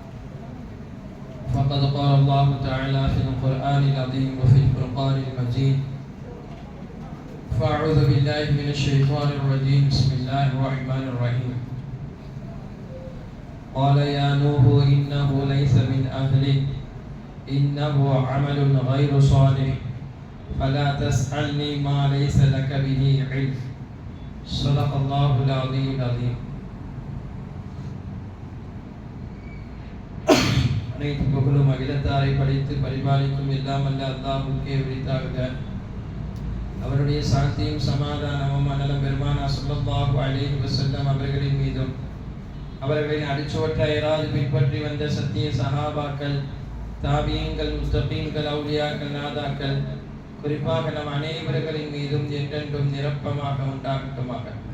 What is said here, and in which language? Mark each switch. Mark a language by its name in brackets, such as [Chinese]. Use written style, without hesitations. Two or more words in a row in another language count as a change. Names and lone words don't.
[Arabic] فقد قال الله تعالى في القرآن العظيم وفي الفرقان المجيد فأعوذ بالله من الشيطان الرجيم بسم الله الرحمن الرحيم قال يا نوح إنه ليس من أهلك إنه عمل غير صالح فلا تسألني ما ليس لك به علم صدق الله العظيم العظيم. [Tamil] அனைத்து புகழும் அகிலத்தாரை படைத்து பரிபாலிக்கும் எல்லாம் அல்ல அல்லாஹ்வுக்கே உரித்தாகுக. அவருடைய சாந்தியும் சமாதானமும் அன்னலம் பெருமானா [Arabic] صلى الله عليه وسلم [Tamil] அவர்களின் மீதும் அவர்களின் அடிச்சுவற்றை இராது பின்பற்றி வந்த சத்திய சஹாபாக்கள், தாபியீன்கள், முஸ்தகீன்கள், அவுலியாக்கள், நாதாக்கள், குறிப்பாக நம் அனைவர்களின் மீதும் என்றென்றும் நிரப்பமாக உண்டாகட்டுமாக.